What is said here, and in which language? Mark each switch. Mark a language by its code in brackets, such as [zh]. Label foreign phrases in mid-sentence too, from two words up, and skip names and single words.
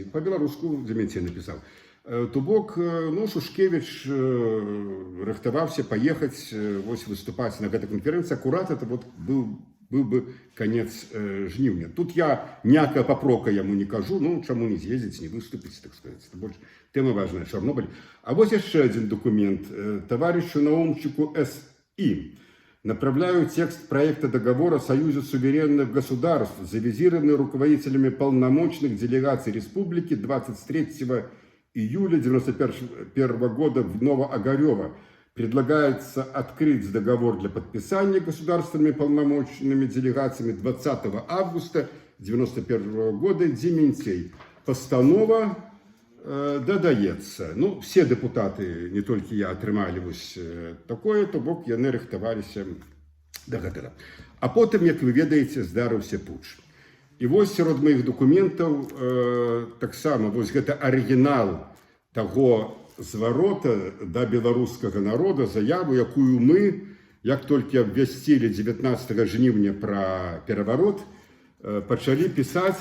[be] Па-беларуску Дзементій напісаў. То бок, Шушкевіч рыхтаваўся паехаць, выступаць на гэтай канферэнцыі. Акурат это быў бы канец жніўня. Тут я ніякага папрока яму не кажу, чаму не з'ездзіць, не выступіць, [ru] так сказать. [be] Больш тэма важная, Чарнобыль. А вось яшчэ адзін документ. [ru] Товарищу Наумчику С.И. Направляю текст проекта договора о Союзе суверенных государств, завизированный руководителями полномочных делегаций республики 23 июля 1991 года в Новоогарево. Предлагается открыть договор для подписания государственными полномочными делегациями 20 августа 1991 года. [be] Дементей. Постанова додаецца. [ru] Все депутаты, не только я, [be] атрымалі такое, то бок яны рыхтаваліся да гэтага. А потым, як вы ведаеце, здарыўся путч. І вось сярод маіх документаў таксама вось гэта арыгінал таго зварота да беларускага народа, заяву, якую мы, як толькі абвясцілі 19 жніўня пра пераварот, пачалі пісаць.